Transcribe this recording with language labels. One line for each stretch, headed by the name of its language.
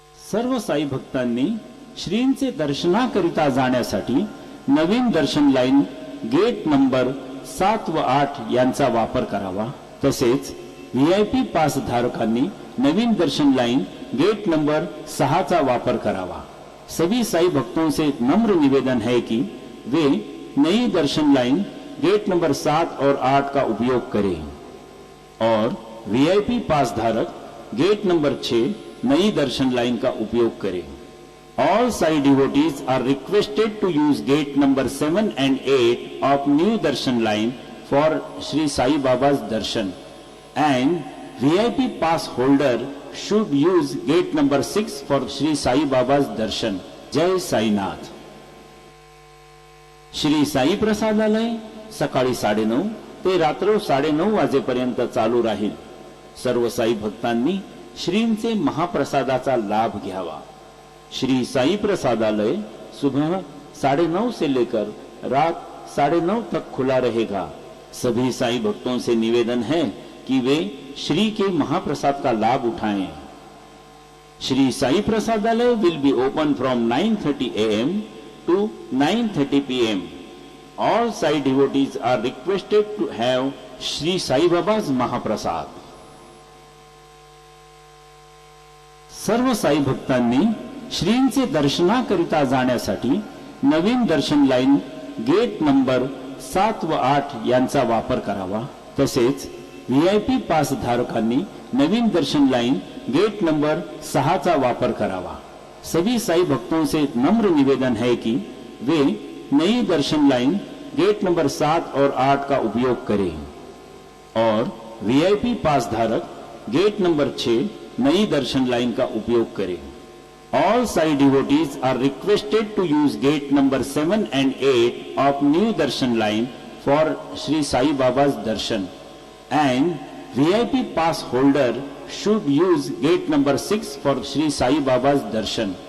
Marathi: सर्व साई भक्तांनी श्रींचे दर्शनाकरिता जाण्यासाठी नवीन दर्शन लाईन गेट नंबर 7 व 8 यांचा वापर करावा। तसेच VIP पास धारकांनी नवीन दर्शन लाइन गेट नंबर 6 चा वापर करावा।
Hindi: सभी साई भक्तों से नम्र निवेदन है कि वे नई दर्शन लाइन गेट नंबर 7 और 8 का उपयोग करें और VIP पास धारक गेट नंबर 6 नई दर्शन लाइन का उपयोग करें।
English: All Sai devotees are requested to use gate number 7 and 8 of new darshan line for Sri Sai Baba's darshan, and VIP pass holder should use gate number 6 for Sri Sai Baba's darshan. Jai Sai Nath.
Marathi: Shri Sai प्रसादालय सकाळी 9:30 ते रात्र 9:30 वाजेपर्यंत चालू राहील। सर्व साई भक्तांनी श्रींचे महाप्रसादाचा लाभ घ्यावा।
Hindi: श्री साई प्रसादालय सुबह 9:30 से लेकर रात 9:30 तक खुला रहेगा। सभी साई भक्तों से निवेदन है कि वे श्री के महाप्रसाद का लाभ उठाएं।
English: Shri Sai Prasadalaya will be open from 9:30 AM to 9:30 PM. All Sai devotees are requested to have Sri Sai Baba's Mahaprasad.
Marathi: सर्व साई भक्तांनी श्रींचे दर्शनाकरिता जाण्यासाठी नवीन दर्शन लाईन गेट नंबर 7 व 8 यांचा वापर करावा। तसेच VIP पास धारकांनी नवीन दर्शन लाईन गेट नंबर 6 चा वापर करावा।
Hindi: सभी साई भक्तों से नम्र निवेदन है कि वे नई दर्शन लाइन गेट नंबर 7 और 8 का उपयोग करें और VIP पास धारक गेट नंबर 6 नई दर्शन लाइन का उपयोग करें।
English: All Sai devotees are requested to use gate number 7 and 8 of new darshan line for Sri Sai Baba's darshan, and VIP pass holder should use gate number 6 for Sri Sai Baba's darshan.